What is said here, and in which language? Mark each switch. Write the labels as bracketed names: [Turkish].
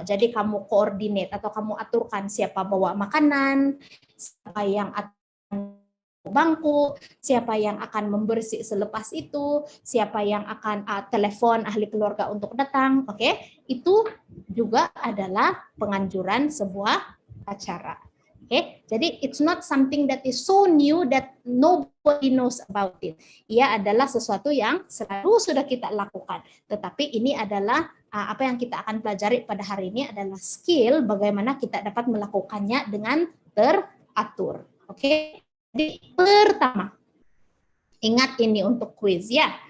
[Malay] Jadi kamu koordinat atau kamu aturkan siapa bawa makanan, siapa yang akan bangku, siapa yang akan membersih selepas itu, siapa yang akan telepon ahli keluarga untuk datang. Oke, itu juga adalah penganjuran sebuah acara. Oke, jadi [English] it's not something that is so new that nobody knows about it. [Malay] Ia adalah sesuatu yang selalu sudah kita lakukan. Tetapi ini adalah apa yang kita akan pelajari pada hari ini adalah skill bagaimana kita dapat melakukannya dengan teratur. Oke, jadi pertama, ingat ini untuk quiz ya.